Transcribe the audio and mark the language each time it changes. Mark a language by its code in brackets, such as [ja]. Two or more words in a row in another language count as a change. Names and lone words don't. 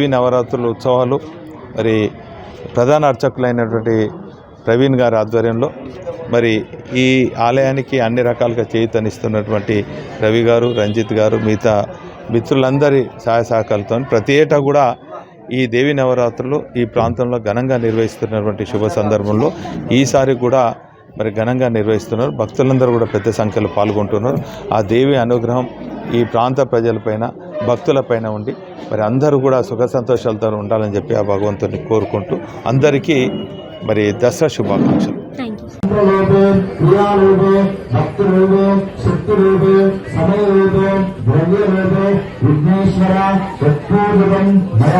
[te] నవరాత్రుల ఉత్సవాలు మరి ప్రధాన అర్చకులైనటువంటి ప్రవీణ్ గారి ఆధ్వర్యంలో మరి ఈ ఆలయానికి అన్ని రకాలుగా చేయూతనిస్తున్నటువంటి రవి గారు, రంజిత్ గారు, మిగతా మిత్రులందరి సహాయ సహకారాలతో ప్రతి ఏటా కూడా ఈ దేవి నవరాత్రులు ఈ ప్రాంతంలో ఘనంగా నిర్వహిస్తున్నటువంటి శుభ సందర్భంలో ఈసారి కూడా మరి ఘనంగా నిర్వహిస్తున్నారు. భక్తులందరూ కూడా పెద్ద సంఖ్యలో పాల్గొంటున్నారు. ఆ దేవి అనుగ్రహం ఈ ప్రాంత ప్రజలపైన భక్తులపైన ఉండి మరి అందరూ కూడా సుఖ సంతోషాలతో ఉండాలని చెప్పి ఆ భగవంతుని కోరుకుంటూ అందరికీ మరి దసరా శుభాకాంక్షలు. [en] thank you. [sa] रूपे क्रियारूपे भक्तिरूपे शक्तिरूपे समयरूपे द्रव्यरूपे विघ्नेश्वर तत्पूर्वकं मया